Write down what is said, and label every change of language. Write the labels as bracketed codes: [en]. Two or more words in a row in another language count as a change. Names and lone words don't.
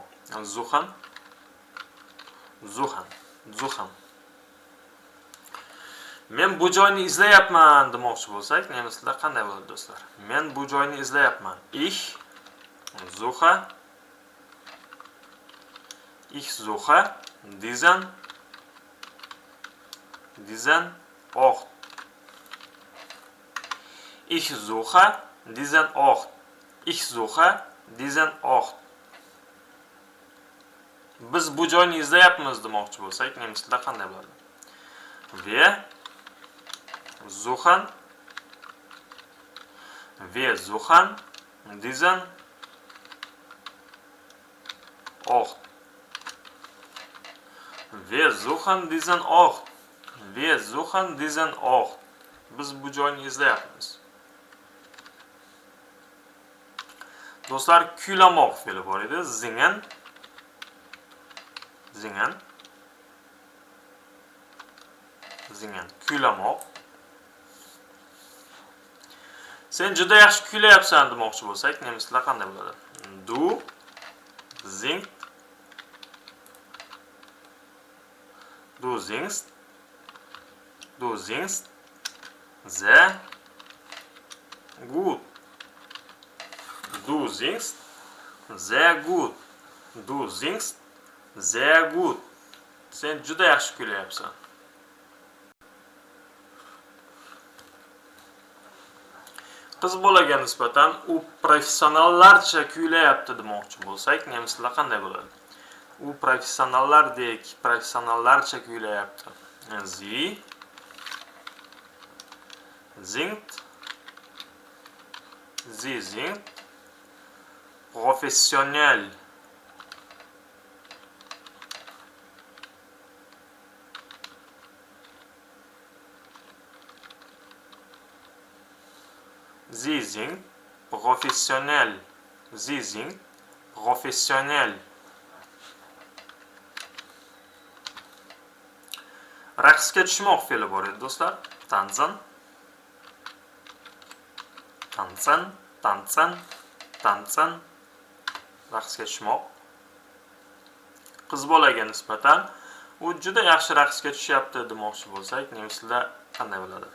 [de] Suchen. Suchen. Suchen. [uz] Men bu joyni izlayapman demoqchi bo'lsak, nemislar qanday bo'ladi do'stlar? Men bu joyni izlayapman. [de] Ich suche. Ich suche diesen Ort. Ich suche diesen Ort. Ich suche diesen Ort. [uz] Biz bu joyni izlayapmiz demoqchi bo'lsak, nemislar qanday bo'ladi? [de] Wir suchen diesen Ort. Wir suchen diesen Ort. Wir suchen diesen Ort. [uz] Biz bu joyni izlayapmiz. Do'stlar, kuylamoq fe'li bor edi. [de] Singen. Singen. Singen. [uz] Kuylamoq. Sen juda yaxshi kuylayapsan demoqchi bo'lsak, nemislar qanday bo'ladi? [de] Du singst. Du singst. Du singst sehr gut. Du singst sehr gut. Du singst sehr gut. [uz] Sen juda yaxshi kuylayapsan. Qiz bolaga nisbatan u professionallarcha kuylayapti demoqchi bo'lsak, nemislar qanday bo'ladi? U professionallardek, professionallarcha kuylayapti. [de] Sie singt professionell, Sie sind professionell, Sie sind professionell. [uz] Raqsga tushmoq fe'li bor edi do'stlar. [de] Tanzen, tanzen, tanzen, tanzen. [uz] Raqsga tushmoq. Qiz bolaga nisbatan u juda yaxshi raqsga tushyapti demoqchi bo'lsak, nemis tilida qanday bo'ladi?